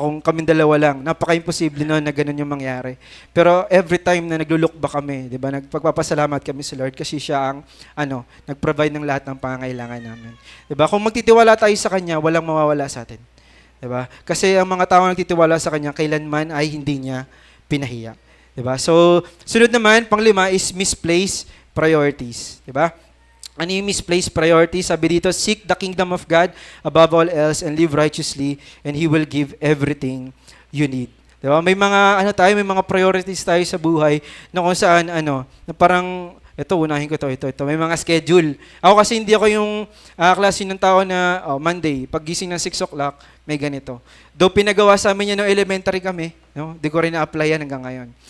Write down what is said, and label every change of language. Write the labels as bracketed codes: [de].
[tl] Kung kaming dalawa lang, napaka-imposible noon na ganun yung mangyari. Pero every time na naglo-look back kami, 'di ba? Nagpagpapasalamat kami sa Lord kasi siya ang nag-provide ng lahat ng pangangailangan namin. 'Di ba? Kung magtitiwala tayo sa kanya, walang mawawala sa atin. 'Di ba? Kasi ang mga tao nagtitiwala sa kanya kailanman ay hindi niya pinahiya. 'Di ba? So, sunod naman, pang-5 is misplaced priorities. 'Di ba? Ano yung misplaced priorities? Sabi dito, [en] seek the kingdom of God above all else and live righteously and He will give everything you need. [tl] Diba? May mga may mga priorities tayo sa buhay na kung saan na parang ito unahin ko ito. May mga schedule. Ako kasi hindi ako yung klase ng tao na Monday, paggising ng 6 o'clock, may ganito. Though pinagawa sa amin yan nung elementary kami, no? Di ko rin na-apply yan hanggang ngayon.